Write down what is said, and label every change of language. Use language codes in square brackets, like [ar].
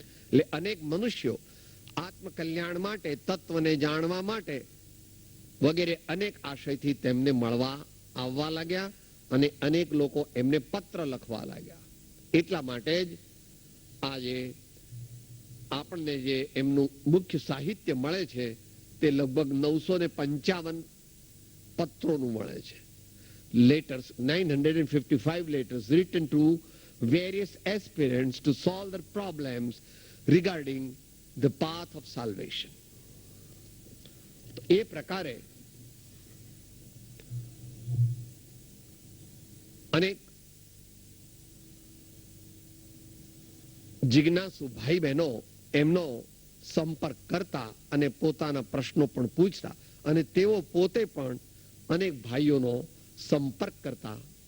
[gu] એટલે અનેક મનુષ્યો આત્મકલ્યાણ માટે, તત્વને જાણવા માટે વગેરે અનેક આશયથી તેમને મળવા આવવા લાગ્યા અને અનેક લોકો એમને પત્ર લખવા લાગ્યા. એટલા માટે જ આજે આપણને જે એમનું મુખ્ય સાહિત્ય મળે છે તે લગભગ 955 પત્રોનું મળે છે. [en] Letters, 955 letters written to various aspirants to solve their problems regarding the path of salvation. [gu] એ પ્રકારે અનેક જિજ્ઞાસુ ભાઈ બહેનો એમનો સંપર્ક કરતા અને પોતાના પ્રશ્નો પણ પૂછતા અને તેઓ પોતે પણ અનેક ભાઈઓનો સંપર્ક કરતા.